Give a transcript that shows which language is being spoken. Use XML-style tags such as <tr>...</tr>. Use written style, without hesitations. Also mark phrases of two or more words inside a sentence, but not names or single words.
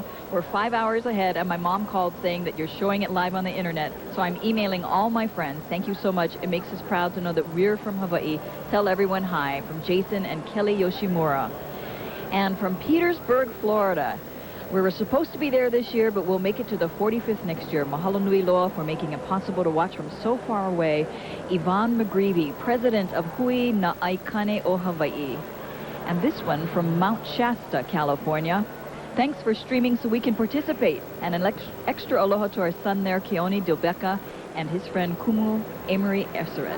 <en>We're 5 hours ahead and my mom called saying that you're showing it live on the internet. So I'm emailing all my friends. Thank you so much. It makes us proud to know that we're from Hawaii. Tell everyone hi from Jason and Kelly Yoshimura. And from Petersburg, Florida. We were supposed to be there this year, but we'll make it to the 45th next year.</en> <haw>Mahalo nui loa</haw> <en>for making it possible to watch from so far away. Yvonne McGreevy, president of Hui na Aikane o Hawaii. And this one from Mount Shasta, California. Thanks for streaming so we can participate. And an extra aloha to our son there, Keone Dilbeka, and his friend Kumu Emery Eseret.</en>